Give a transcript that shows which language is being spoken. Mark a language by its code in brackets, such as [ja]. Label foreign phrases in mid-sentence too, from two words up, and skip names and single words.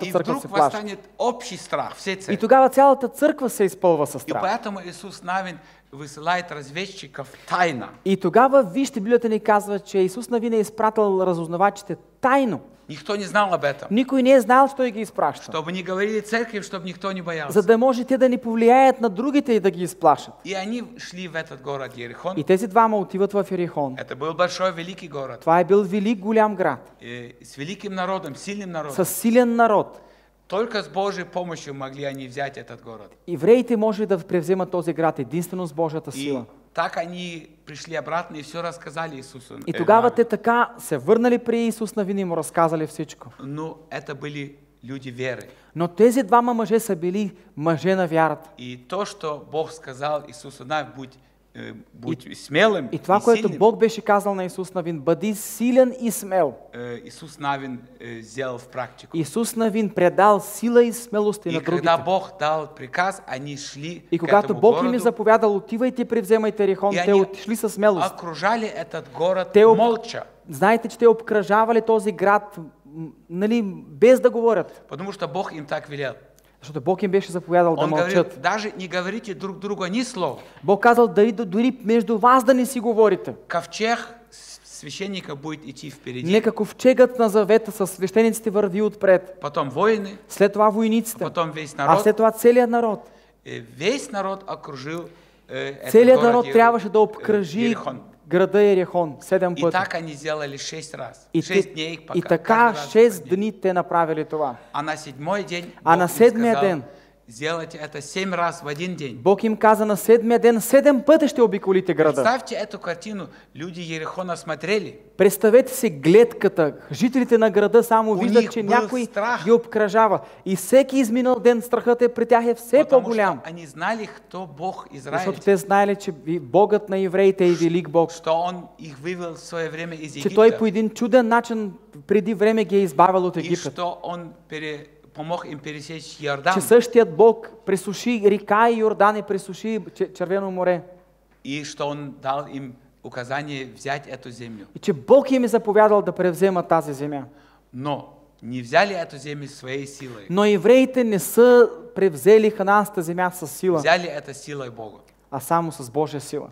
[bg] И църква [ru] вдруг [bg] се плаши. [ru] восстанет общий страх всей И церкви. [bg] тогава цялата църква се изпълва със [ru] И [bg] страх. [ru] поэтому Иисус Навин высылает разведчиков тайно. [bg] И тогава, вижте, Библията ни казва, че Исус Навин е изпратил разузнавачите тайно. [ru] Никто не знал об этом. [bg] Никой не е знал, че той ги изпраща. [ru] Чтобы не говорили церкви, чтобы никто не [bg] За [ru] боялся. [bg] да може те да не повлияят на другите и да ги изплашат. [ru] И они шли в этот город Ерихон. [bg] И тези двама отиват в Ерихон. [ru] Это был большой, великий город. [bg] Това е бил велик, голям град. [ru] С великим народом, сильным народом. [bg] С силен народ. [ru] Только с Божьей помощью могли они взять этот город. [bg] Евреите може да превземат този град единствено с Божията [ru] И [bg] сила. [ru] так они пришли обратно и все рассказали Иисусу. [bg] И тогава [ru] Навину. [bg] те така се върнали при Исус Навин и му разказали всичко. [ru] Но это были люди веры. [bg] Но тези двама мъже са били мъже на вярата. [ru] И то, что Бог сказал Иисусу Навину: будь смелым [bg] И това, [ru] и [bg] което [ru] сильным, [bg] Бог беше казал на Исус Навин: бъди силен и смел. [ru] Иисус Навин сделал в практику. [bg] Исус Навин предал сила и смелост и И на другите. [ru] когда Бог дал приказ, они шли И к [bg] когато [ru] этому [bg] Бог им е [ru] городу, [bg] заповядал: отивайте, превземайте Ерихон, и те [ru] они [bg] отишли със смелост. [ru] окружали этот город [bg] Те [ru] молча, [bg] Знаете, че те обкръжавали този град, нали, без да говорят. [ru] потому что Бог им так велел. [bg] Защото Бог им беше заповядал да [ru] Он говорил: [bg] мълчат. [ru] даже не говорите друг другу ни слова. [bg] Бог казал: дори между вас да не си говорите. [ru] Ковчег священника будет идти впереди, [bg] Нека ковчегът на завета с свещениците върви отпред. [ru] потом воины, [bg] След това войниците. [ru] потом весь [bg] А [ru] народ. [bg] след това целият народ. [ru] Весь народ окружил этот [bg] Целият [ru] город [bg] народ трябваше да обкръжи [ru] Ерихон. [bg] града Ерихон 7 [ru] И [bg] пъти. [ru] так они сделали 6 раз. [bg] И, [ru] 6 дней, [bg] и [ru] пока [bg] така [ru] каждый раз [bg] 6 [ru] по дней. [bg] дни те направили това. [ru] А на 7-й день [bg] А [ru] Бог [bg] на им 7-я [ru] сказал, [bg] ден [ru] сделайте это 7 раз в один день. [bg] Бог им каза на 7-я ден 7 пъти ще обиколите града. [ru] Представьте эту картину. Люди Ерихона смотрели. [bg] Представете си гледката. Жителите на града само [ru] У [bg] виждат, [ru] них [bg] че [ru] был [bg] някой [ru] страх. [bg] ги обкръжава. И всеки изминал ден страхът е при тях е все [ru] Потому [bg] по-голям. [ru] что они знали, кто Бог [bg] Защото [ru] Израиль. [bg] те знаели, че Богът на евреите е велик Бог. [ru] Что Он их вывел в свое время из [bg] Че Той по [ru] Египта. [bg] един чуден начин преди време ги е избавил от [ru] И [bg] Египет. [ru] что Он помог им пересечь Иордан. [bg] Че същият Бог пресуши река Йордан и пресуши Червено море. [ru] И что Он дал им указание взять эту землю. [bg] И че Бог им е заповядал да превземат тази земя. [ru] Но не взяли эту землю своей силой. [bg] Но евреите не са превзели ханаанската земя с сила, [ru] Взяли это силой Бога. [bg] а само с Божия сила.